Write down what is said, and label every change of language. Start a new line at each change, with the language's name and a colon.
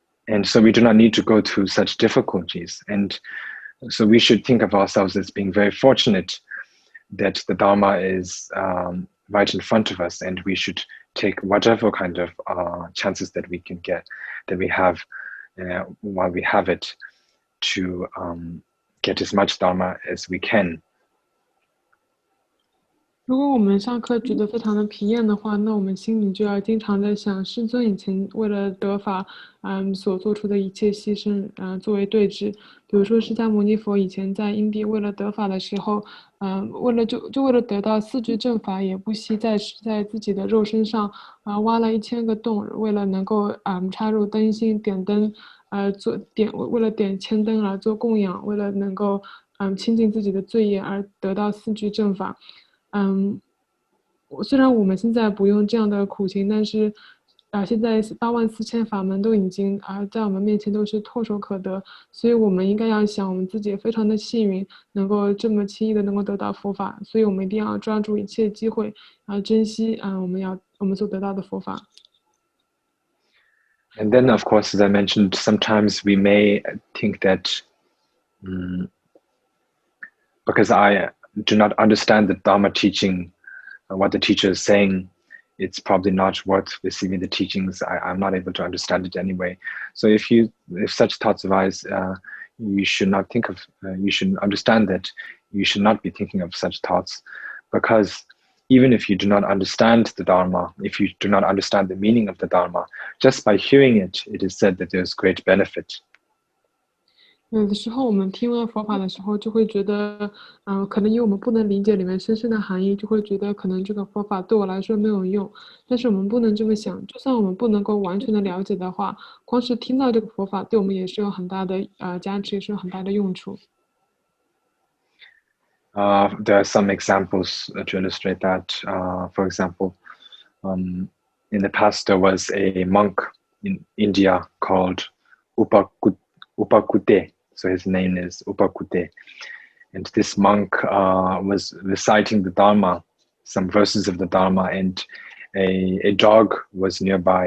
English: And so we do not need to go through such difficulties. And so we should think of ourselves as being very fortunate that the Dharma is right in front of us, and we should take whatever kind of chances that we can get, that we have while we have it, to get as much Dharma as we can.
Chinese: 如果我们上课觉得非常的疲厌的话，那我们心里就要经常在想，师尊以前为了得法，所做出的一切牺牲，作为对峙。比如说，释迦牟尼佛以前在因地为了得法的时候，为了得到四句正法，也不惜在自己的肉身上挖了1000个洞，为了能够插入灯芯点灯，为了点千灯而做供养，为了能够清净自己的罪业而得到四句正法。虽然我们现在不用这样的苦行，但是现在84000法门都已经在我们面前都是唾手可得，所以我们应该要想我们自己非常的幸运，能够这么轻易的能够得到佛法，所以我们一定要抓住一切机会，珍惜我们所得到的佛法。
English: And then, of course, as I mentioned, sometimes we may think that because I do not understand the Dharma teaching, what the teacher is saying, it's probably not worth receiving the teachings. I'm not able to understand it anyway. So if such thoughts arise, you should not think of, you should understand that you should not be thinking of such thoughts, because even if you do not understand the Dharma, if you do not understand the meaning of the Dharma, just by hearing it, it is said that there's great benefit.
Chinese: 有的时候我们听了佛法的时候，就会觉得，可能因为我们不能理解里面深深的含义，就会觉得可能这个佛法对我来说没有用。但是我们不能这么想，就算我们不能够完全的了解的话，光是听到这个佛法，对我们也是有很大的价值，也是有很大的用处。
English: There are some examples to illustrate that. For example, in the past there was a monk in India called Upakute. So his name is Upakute. And this monk was reciting the Dharma, some verses of the Dharma, and a dog was nearby.